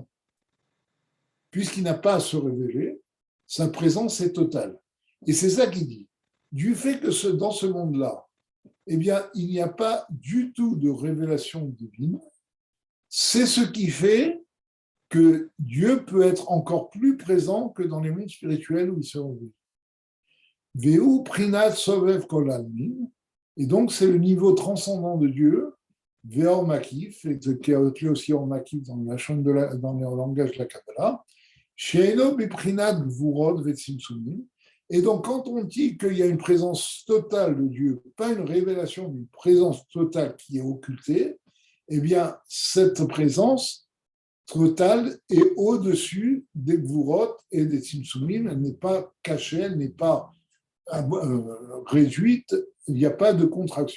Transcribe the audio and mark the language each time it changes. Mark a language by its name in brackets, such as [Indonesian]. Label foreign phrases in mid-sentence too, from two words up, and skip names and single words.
[French] Puisqu'il n'a pas à se révéler, sa présence est totale. Et c'est ça qu'il dit. Du fait que dans ce monde-là, eh bien, il n'y a pas du tout de révélation divine, C'est ce qui fait que Dieu peut être encore plus présent que dans les mondes spirituels où il se révèle. [Hebrew] ובבחינת סובב כל עלמין, [French] et donc c'est le niveau transcendant de Dieu, [Hebrew] ואור מקיף, [French] qui est appelé aussi [Hebrew] אור מקיף [French] dans le langage de la Kabbalah, [Hebrew] שאינו בבחינת גבורות וצמצומים. [French] Et donc, quand on dit qu'il y a une présence totale de Dieu, pas une révélation d'une présence totale qui est occultée, eh bien, cette présence totale est au-dessus des gvurot et des tzimtzumim. Elle n'est pas cachée, elle n'est pas réduite, il n'y a pas de contraction.